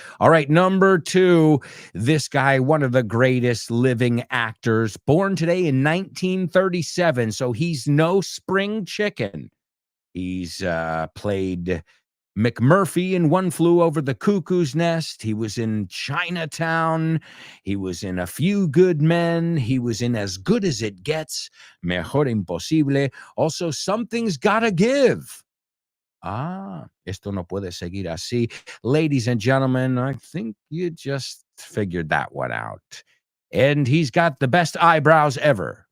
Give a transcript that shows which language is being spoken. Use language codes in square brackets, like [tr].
[en] All right, number 2, this guy, one of the greatest living actors, born today in 1937, so he's no spring chicken. He's played McMurphy in One Flew Over the Cuckoo's Nest. He was in Chinatown. He was in A Few Good Men. He was in As Good as It Gets, Mejor Imposible. Also, Something's Gotta Give. [es] Esto no puede seguir así. [en] Ladies and gentlemen, I think you just figured that one out. And he's got the best eyebrows ever.